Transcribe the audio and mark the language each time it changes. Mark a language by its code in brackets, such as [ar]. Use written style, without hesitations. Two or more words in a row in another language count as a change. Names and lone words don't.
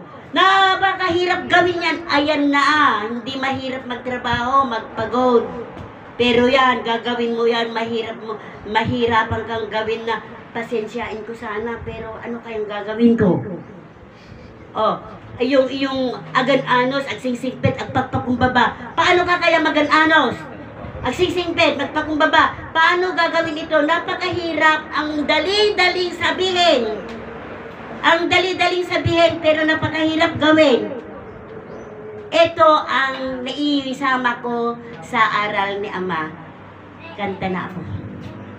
[tl] Napakahirap gawin yan. Ayan na. Hindi mahirap magtrabaho, magpagod. Pero yan, gagawin mo yan. Mahirapan kang gawin na pasensyain ko sana. Pero ano kayang gagawin ko? [ilo] Yung agan-anos, agsingsingpet, agpagpakumbaba. [tl] Paano ka kaya magan-anos? Agsingsingpet, magpakumbaba. Paano gagawin ito? Napakahirap. Ang dali-daling sabihin. Ang dali-daling sabihin, pero napakahirap gawin. Ito ang naiisama ko sa aral ni Ama. Kanta na ako.